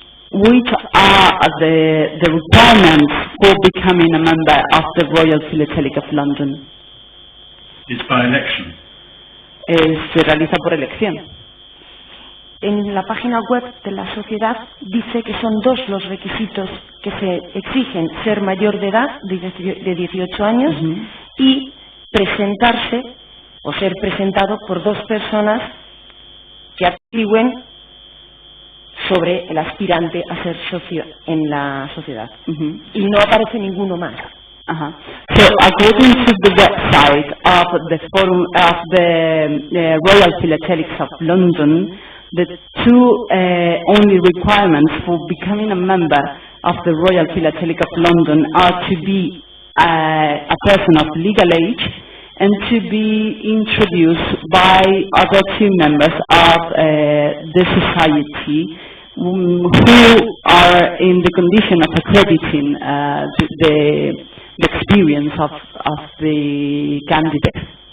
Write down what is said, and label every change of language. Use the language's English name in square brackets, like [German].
[English] Which are the requirements for becoming a member of the Royal Philatelic of London? It's by election. [Spanish] Se realiza por elección. En la página web de la sociedad dice que son dos los requisitos que se exigen: ser mayor de edad, de 18 años, y presentarse o ser presentado por dos personas que actúen sobre el aspirante a ser socio en la sociedad. Y no aparece ninguno más. [English] So, according to the website of the Forum of the Royal Philatelics of London, the two only requirements for becoming a member of the Royal Philatelic of London are to be a person of legal age and to be introduced by other two members of the society who are in the condition of accrediting the experience of the candidate.